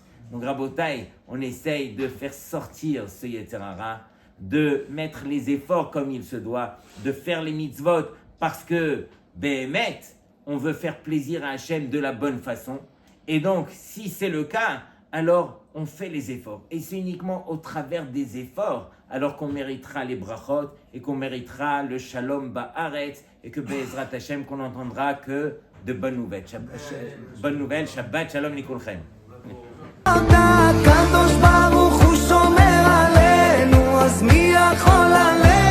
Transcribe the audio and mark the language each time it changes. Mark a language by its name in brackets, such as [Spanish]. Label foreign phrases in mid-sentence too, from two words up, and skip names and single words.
[French] Donc Rabotai, on essaye de faire sortir ce [Hebrew] יצר הרע [French] de mettre les efforts comme il se doit, de faire les mitzvot parce que, Béhémet, on veut faire plaisir à Hachem de la bonne façon. Et donc, si c'est le cas, alors on fait les efforts. Et c'est uniquement au travers des efforts, alors qu'on méritera les brachot et qu'on méritera le [Hebrew] שלום בארץ [French] et que [Hebrew] בעזרת השם, [French] qu'on n'entendra que de bonnes nouvelles. Bonne nouvelle, [Hebrew] שבת שלום לכולכם. הקדוש ברוך הוא שומר עלינו, אז מי יכול עלינו?